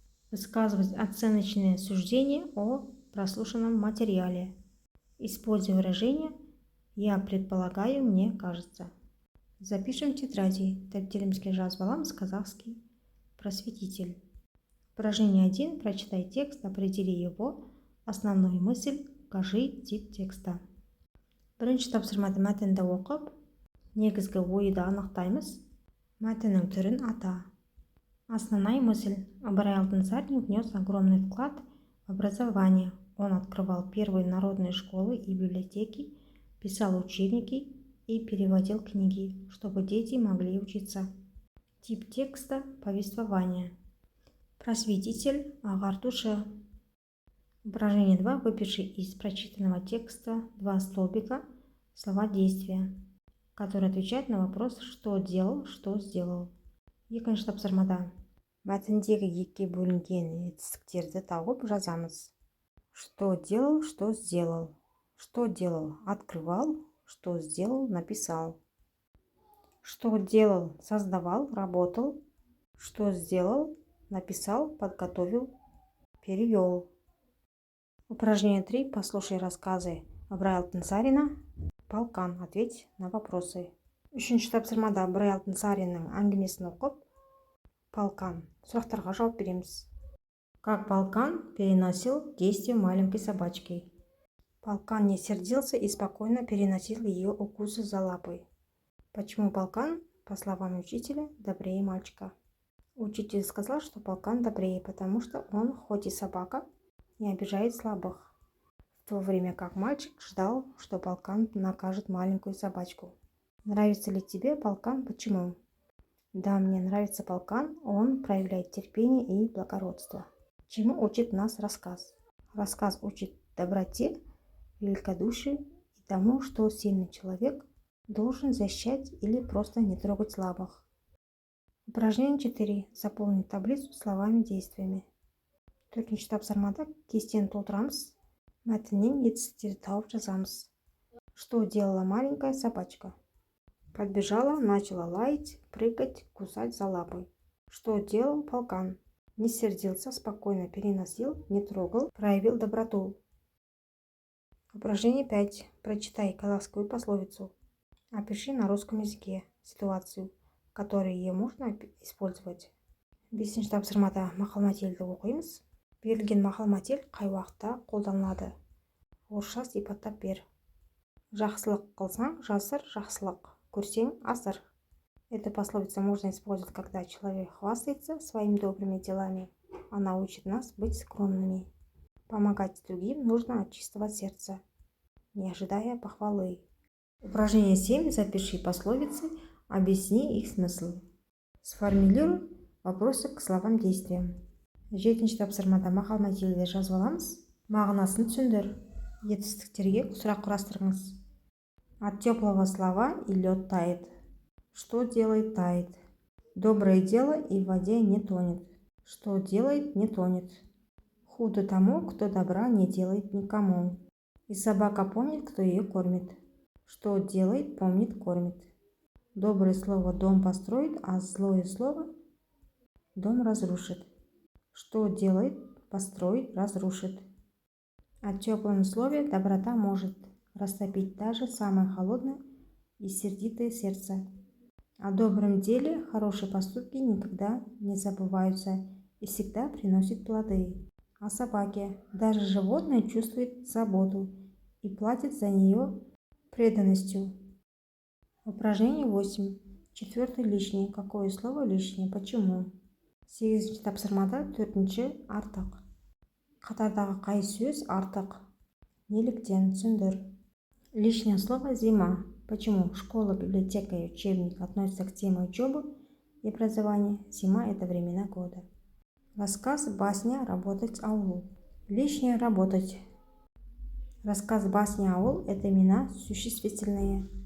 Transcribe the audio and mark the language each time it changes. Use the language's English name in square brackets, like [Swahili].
[Russian] Высказывать оценочные суждения о прослушанном материале. Используя выражение «я предполагаю, мне кажется». Запишем в тетради. [Kazakh] Тәптелімізге жазып аламыз [Russian] казахский просветитель. Упражнение 1. Прочитай текст, определи его. Основную мысль. Укажи тип текста. [Kazakh] Бірінші тапсырмада мәтінді оқып, негізгі ойды анықтаймыз. Мәтіннің түрін ата. [Russian] Основная мысль. Ибрай Алтынсарин внес огромный вклад в образование. Он открывал первые народные школы и библиотеки, писал учебники и переводил книги, чтобы дети могли учиться. Тип текста – повествование. Просветитель, ағартушы. Упражнение 2. Выпиши из прочитанного текста 2 столбика слова действия, которые отвечают на вопрос «что делал», «что сделал». [Kazakh] Екінші тапсырмада мәтіндегі екіге бөлінген етістіктерді тауып жазамыз. [Russian] Что делал, что сделал. Что делал? Открывал. Что сделал? Написал. Что делал? Создавал, работал. Что сделал? Написал, подготовил, перевел. Упражнение 3. Послушай рассказы Ибрай Алтынсарина. Полкан. Ответь на вопросы. [Kazakh] Үшінші тапсырмада Ибрай Алтынсариннің әңгімесін оқып, Полкан. Сұрақтарға жауап береміз. [Russian] Как Полкан переносил действие маленькой собачки? Полкан не сердился и спокойно переносил ее укусы за лапой. Почему Полкан, по словам учителя, добрее мальчика? Учитель сказал, что Полкан добрее, потому что он, хоть и собака, не обижает слабых. В то время как мальчик ждал, что Полкан накажет маленькую собачку. Нравится ли тебе Полкан? Почему? Да, мне нравится Полкан, он проявляет терпение и благородство. Чему учит нас рассказ? Рассказ учит доброте, великодушию и тому, что сильный человек должен защищать или просто не трогать слабых. Упражнение 4. Заполни таблицу словами действиями. Төртінші тапсырмада кестені толтырамыз. Мәтіннен етістіктерді тауып жазамыз. Что делала маленькая собачка? Подбежала, начала лаять, прыгать, кусать за лапой. Что делал Полкан? Не сердился, спокойно переносил, не трогал, проявил доброту. Упражнение 5. Прочитай казахскую пословицу. Опиши на русском языке ситуацию, в которой ее можно использовать. [Kazakh] Бесінші тапсырмада мақал-мәтелді оқимыз. Берілген мақал-мәтел қай уақытта қолданылады? Орысша сипаттап бер. Жақсылық қылсаң, жасыр жақсылық. Көрсең, асыр. [Russian] Эту пословицу можно использовать, когда человек хвастается своими добрыми делами. Она учит нас быть скромными. Помогать другим нужно от чистого сердца, не ожидая похвалы. Упражнение 7. Запиши пословицы, объясни их смысл. Сформулируй вопросы к словам действиям. [Kazakh] Жетінші тапсырмада мақал-мәтелді жазып аламыз. Мағынасын түсіндір. Етістіктерге сұрақ құрастырыңыз. [Russian] От теплого слова и лед тает. Что делает тает? Доброе дело и в воде не тонет. Что делает не тонет? Худо тому, кто добра не делает никому. И собака помнит, кто ее кормит. Что делает, помнит, кормит. Доброе слово дом построит, а злое слово дом разрушит. Что делает, построит, разрушит. О теплом слове доброта может растопить даже самое холодное и сердитое сердце. О добром деле хорошие поступки никогда не забываются и всегда приносят плоды. О собаке даже животное чувствует заботу и платит за нее преданностью. Упражнение 8. Четвертый лишний. Какое слово лишнее? Почему? [Kazakh] 8-ші тапсырмада 4-ші артық. Қатардағы қай сөз артық? Неліктен? Түсіндір. [Russian] Лишнее слово зима. Почему? Школа, библиотека и учебник относятся к теме учебы и образования. Зима – это времена года. Рассказ, басня, работать, аул. Лишнее – работать. Рассказ, басня, аул – это имена существительные.